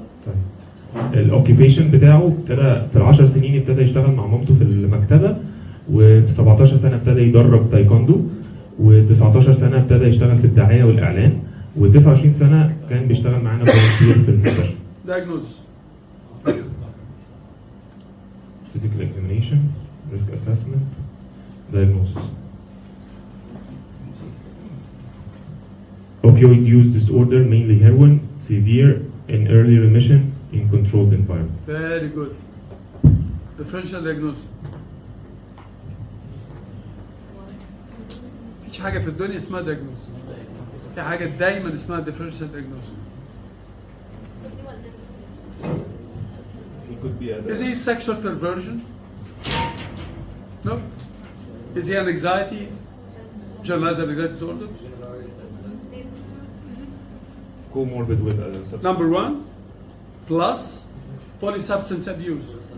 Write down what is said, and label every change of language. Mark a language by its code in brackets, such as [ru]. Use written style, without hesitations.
[ar] طيب الاوكيبيشن بتاعه ابتدى في ال10 سنين ابتدى يشتغل مع مامته في المكتبه، وفي 17 سنه ابتدى يدرب تايكوندو، و19 سنه ابتدى يشتغل في الدعايه والاعلان، و29 سنه كان بيشتغل معانا فولنتير في المستشفى. [en] Diagnosis. Physical examination, risk assessment, diagnosis. Opioid use disorder, mainly heroin, severe in early remission in controlled environment. Very good. Differential diagnosis. [ar] مفيش حاجة في الدنيا اسمها diagnosis. في حاجة دايما اسمها differential diagnosis. [en] He could be Is he sexual perversion? No. Is he an anxiety? Generalized anxiety disorder? comorbid with a substance. Number one, plus polysubstance abuse.